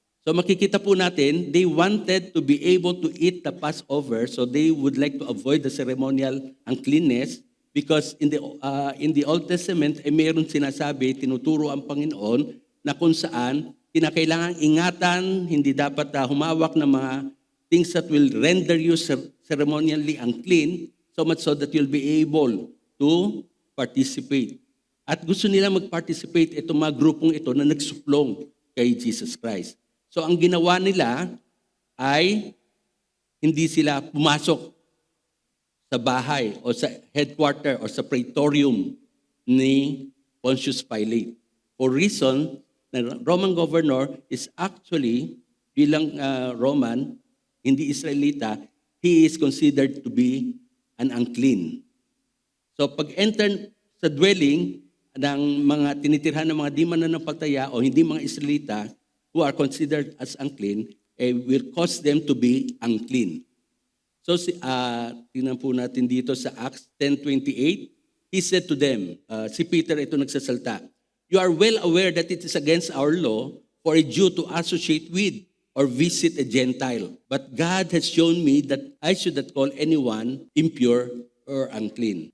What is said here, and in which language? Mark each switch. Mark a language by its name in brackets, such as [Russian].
[Filipino] So makikita po natin, [English] they wanted to be able to eat the Passover, so they would like to avoid the ceremonial uncleanness because in the Old Testament [Filipino] ay mayroon sinasabi, tinuturo ang Panginoon na kung saan kinakailangan ingatan, hindi dapat humawak ng mga [English] things that will render you ceremonially unclean, so much so that you'll be able to participate. [Filipino] At gusto nila mag-participate itong mga grupong ito na nagsuplong kay Jesus Christ. So ang ginawa nila ay hindi sila pumasok sa bahay o sa headquarter o sa praetorium ni Pontius Pilate. [English] For reason, the Roman governor is actually, [Filipino] bilang Roman, hindi Israelita, [English] he is considered to be an unclean. [Filipino] So pag-enter sa dwelling ng mga tinitirhan ng mga di mananampalataya o hindi mga Israelita [English] who are considered as unclean, will cause them to be unclean. [Filipino] So tingnan po natin dito sa [English] Acts 10:28, he said to them, [Filipino] si Peter ito nagsasalta, [English] "You are well aware that it is against our law for a Jew to associate with or visit a Gentile. But God has shown me that I should not call anyone impure or unclean."